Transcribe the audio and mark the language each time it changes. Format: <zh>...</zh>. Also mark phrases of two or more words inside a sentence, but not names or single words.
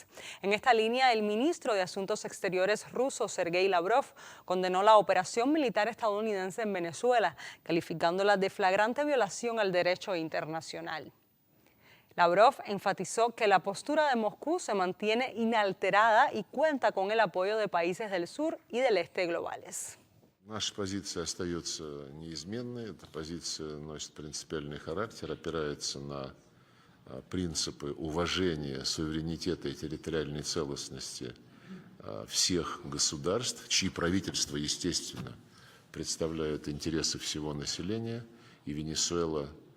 <es>En esta línea, el ministro de Asuntos Exteriores ruso, Sergei Lavrov, condenó la operación militar estadounidense en Venezuela, calificándola de flagrante violación al derecho internacional. Lavrov enfatizó que la postura de Moscú se mantiene inalterada y cuenta con el apoyo de países del sur y del este globales.</es> <ru>Наша позиция остается неизменной. Эта позиция носит принципиальный характер, опирается на принципы уважения суверенитета и территориальной целостности всех государств, чьи правительства, естественно, представляют интересы всего населения, и Венесуэла</ru>